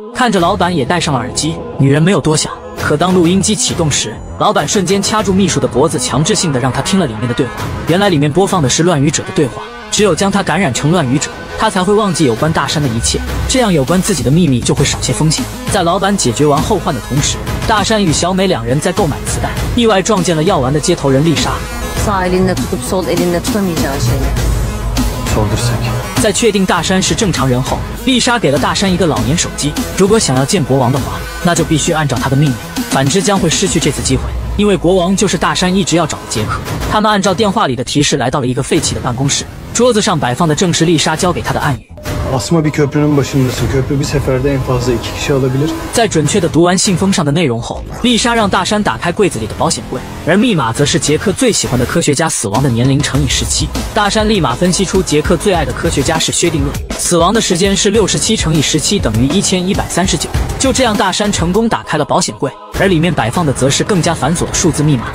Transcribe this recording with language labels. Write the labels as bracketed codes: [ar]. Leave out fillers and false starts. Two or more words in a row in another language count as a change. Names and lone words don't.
[zh] 看着老板也戴上了耳机，女人没有多想，可当录音机启动时，老板瞬间掐住秘书的脖子，强制性的让他听了里面的对话。原来里面播放的是乱语者的对话，只有将他感染成乱语者，他才会忘记有关大山的一切，这样有关自己的秘密就会少些风险。在老板解决完后患的同时，大山与小美两人在购买磁带，意外撞见了药丸的接头人丽莎。 [tr] Sağ elinle tutup sol elinle tutamayacağın şeyler. Sordur. [zh] 在确定大山是正常人后，丽莎给了大山一个老年手机，如果想要见国王的话，那就必须按照他的命令，反之将会失去这次机会。因为国王就是大山一直要找的杰克。他们按照电话里的提示来到了一个废弃的办公室，桌子上摆放的正是丽莎教给他的暗语。 [tr] Asma bir köprünün başındasın. Köprü bir seferde en fazla 2 kişi alabilir. [zh] 在准确地读完信封上的内容后，丽莎让大山打开柜子里的保险柜，而密码则是杰克最喜欢的科学家死亡的年龄乘以17。大山立马分析出杰克最爱的科学家是薛定谔，死亡的时间是67乘以17等于1139。就这样，大山成功打开了保险柜，而里面摆放的则是更加繁琐的数字密码。